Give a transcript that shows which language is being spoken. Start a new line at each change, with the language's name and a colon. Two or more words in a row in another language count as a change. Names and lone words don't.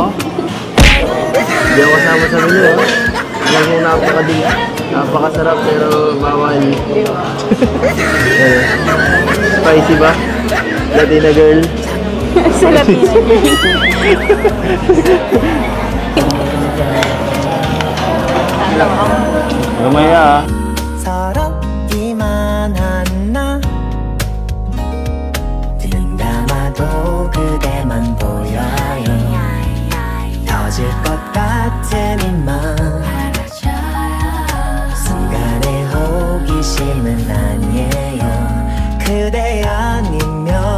Filipino: Hindi ako kasama sa menu, Alam mo, napakasarap pero bawal.
English: Spicy ba? Latina girl?
Filipino: Sa
English: Latina girl.
Filipino: Lumaya
Korean: 서럽기만 한나 눈 감아도 그대만 보여요 터질 것 같은 이맘 순간의 호기심은 아니에요 그대 아니면